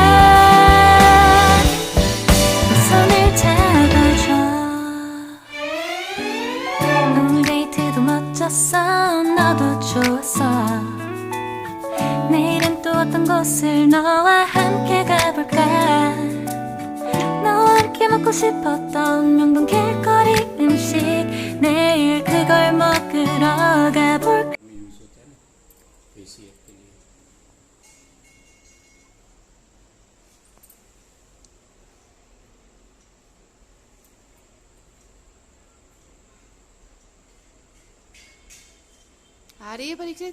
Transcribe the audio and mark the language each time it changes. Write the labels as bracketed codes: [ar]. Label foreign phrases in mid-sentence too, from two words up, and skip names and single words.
[ko] 손을 잡아줘 오늘 데이트도 멋졌어 너도 좋았어 내일은 또 어떤 곳을 너와 함께 가볼까 너와 함께 먹고 싶었던 명동 길거리 음식 내일 그걸 먹으러 가볼까 [hi] यूज होता है ना फेसियल के लिए आ रही है परीक्षित?